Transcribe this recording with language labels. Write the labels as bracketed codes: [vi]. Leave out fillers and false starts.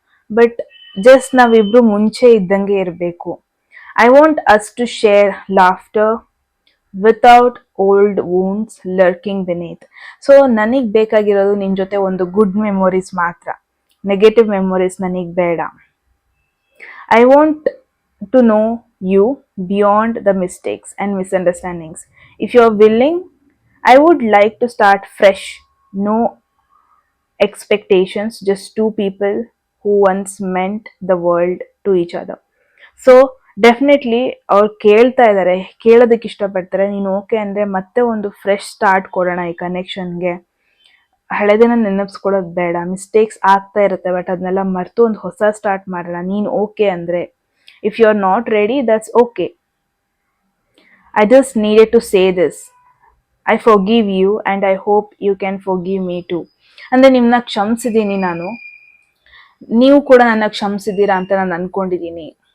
[kn] But just ನಾವಿಬ್ರು ಮುಂಚೆ ಇದ್ದಂಗೆ ಇರಬೇಕು. [en] I want us to share laughter without old wounds lurking beneath. [kn] So ನನಗೆ ಬೇಕಾಗಿರೋದು ನಿನ್ನ ಜೊತೆ ಒಂದು ಗುಡ್ ಮೆಮೊರೀಸ್ ಮಾತ್ರ, ನೆಗೆಟಿವ್ ಮೆಮೊರೀಸ್ ನನಗೆ ಬೇಡ. [en] I want to know you beyond the mistakes and misunderstandings. If you are willing, I would like to start fresh. No expectations, just two people who once meant the world to each other. [kn] So definitely ಅವ್ರು ಕೇಳ್ತಾ ಇದ್ದಾರೆ, ಕೇಳೋದಕ್ಕೆ ಇಷ್ಟಪಡ್ತಾರೆ. ನೀನು okay ಅಂದರೆ ಮತ್ತೆ ಒಂದು fresh start ಕೊಡೋಣ ಈ ಕನೆಕ್ಷನ್ಗೆ. ಹಳೆದನ್ನ ನೆನಪಿಸ್ಕೊಳ್ಳೋದು ಬೇಡ. ಮಿಸ್ಟೇಕ್ಸ್ ಆಗ್ತಾ ಇರುತ್ತೆ, ಬಟ್ ಅದನ್ನೆಲ್ಲ ಮರೆತು ಒಂದು ಹೊಸ ಸ್ಟಾರ್ಟ್ ಮಾಡೋಣ. ನೀನು ಓಕೆ ಅಂದರೆ. [en] If you are not ready, that's okay. I just needed to say this. I forgive you and I hope you can forgive me too. [kn] ಅಂದರೆ ನಿಮ್ಮನ್ನ ಕ್ಷಮಿಸಿದ್ದೀನಿ ನಾನು, ನೀವು ಕೂಡ ನನ್ನ ಕ್ಷಮಿಸಿದ್ದೀರಾ ಅಂತ ನಾನು ಅನ್ಕೊಂಡಿದ್ದೀನಿ.